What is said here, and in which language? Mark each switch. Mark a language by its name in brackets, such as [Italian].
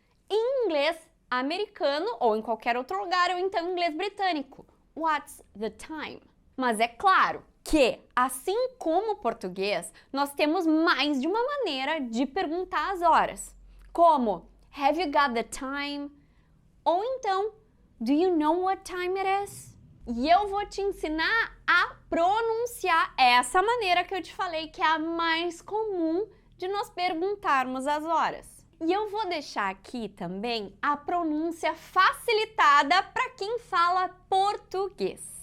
[Portuguese] Em inglês americano ou em qualquer outro lugar, ou então em inglês britânico, [English] What's the time? [Portuguese] Mas é claro que, assim como o português, nós temos mais de uma maneira de perguntar as horas, como [English] Have you got the time? [Portuguese] Ou então [English] Do you know what time it is? [Portuguese] E eu vou te ensinar a pronunciar essa maneira que eu te falei, que é a mais comum de nós perguntarmos as horas. E eu vou deixar aqui também a pronúncia facilitada para quem fala português.